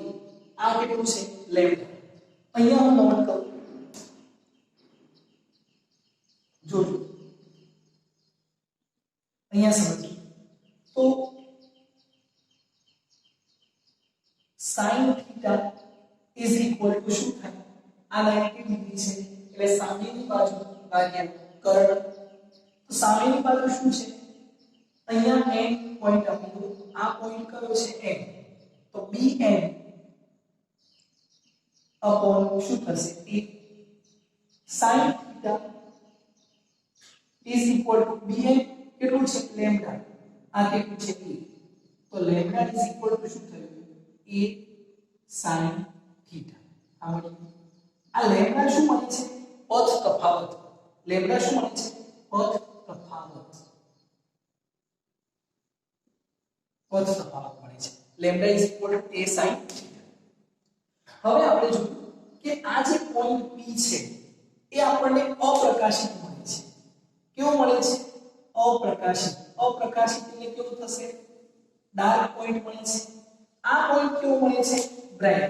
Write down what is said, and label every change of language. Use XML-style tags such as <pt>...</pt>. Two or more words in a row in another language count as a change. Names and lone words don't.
<gu>આ કેટલું છે? લેમ્ડા. અહીંયા હું નોટ કરું, જોજો અહીંયા સમજો. તો</gu> <en>sin θ is equal to</en> <gu>શું થાય? આ 90 ડિગ્રી છે એટલે સામેની બાજુ ભાગ્યા કર્ણ. તો સામેની બાજુ શું છે? અહીંયા n પોઈન્ટ આપી દો. આ પોઈન્ટ કયો છે? n. તો bn अपॉन શું થશે? a.</gu> <en>sin θ is equal to bn</en> <gu>કેટલું છે? લેમ્ડા. આ કેટલું છે? a. તો લેમ્ડા</gu> <en>is equal to</en> <gu>શું થયું? a sin θ. આ મળ્યું. આ લેમ્ડા શું મળે છે? પથ તફાવત. લેમ્ડા શું મળે છે? પથ તફાવત. પથ તફાવત મળે છે.</gu> <en>લેમ્ડા is equal to a sin θ.</en> <gu>હવે આપણે જોયું કે આ જે પોઈન્ટ P છે એ આપણને અપ્રકાશિત મળે છે. કેવું મળે છે? અપ્રકાશિત. અપ્રકાશિત એટલે કેવું થશે?</gu> <en>dark point</en> <gu>મળે છે. આ પોઈન્ટ કેવું મળે છે? બ્રાઇટ.</gu>